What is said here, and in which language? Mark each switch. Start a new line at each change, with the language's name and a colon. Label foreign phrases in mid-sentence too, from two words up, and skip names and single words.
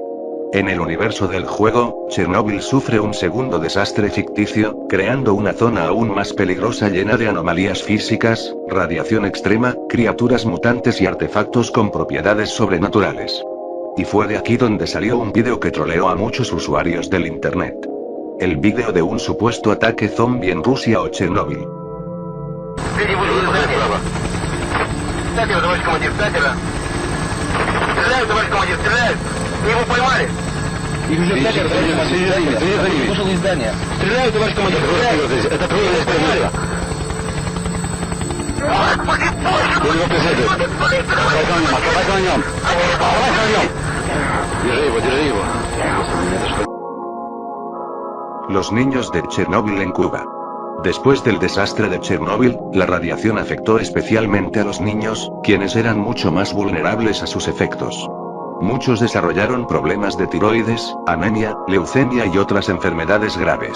Spanish: En el universo del juego, Chernóbil sufre un segundo desastre ficticio, creando una zona aún más peligrosa llena de anomalías físicas, radiación extrema, criaturas mutantes y artefactos con propiedades sobrenaturales. Y fue de aquí donde salió un vídeo que troleó a muchos usuarios del internet. El vídeo de un supuesto ataque zombie en Rusia o Chernóbil.
Russian: Его поймали. Их уже вышел из здания. Стреляют, товарищ командир, стреляют. Это правильная стрельба. Он его преследует. Отставай на нем. Держи его.
Spanish: Los niños de Chernóbil en Cuba. Después del desastre de Chernóbil, la radiación afectó especialmente a los niños, quienes eran mucho más vulnerables a sus efectos. Muchos desarrollaron problemas de tiroides, anemia, leucemia y otras enfermedades graves.